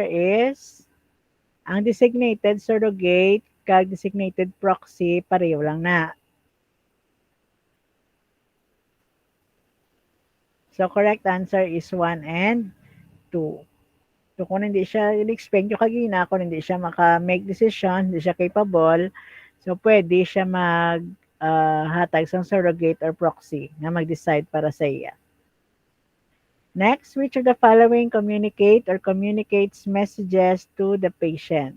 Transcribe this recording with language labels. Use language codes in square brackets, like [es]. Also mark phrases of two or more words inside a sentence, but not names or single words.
[hil] is ang [en] designated surrogate [hil] kag [en] designated proxy [hil] pareho lang na. [en] So correct answer is 1 and 2. [hil] So kung [tl] hindi siya [hil] in-expect yung kagina, kung hindi siya maka- [en] make decision, [tl] hindi siya [hil] capable, so pwede siya hatag sa surrogate or proxy na mag-decide para sa iya. [en] Next, which of the following communicate or communicates messages to the patient?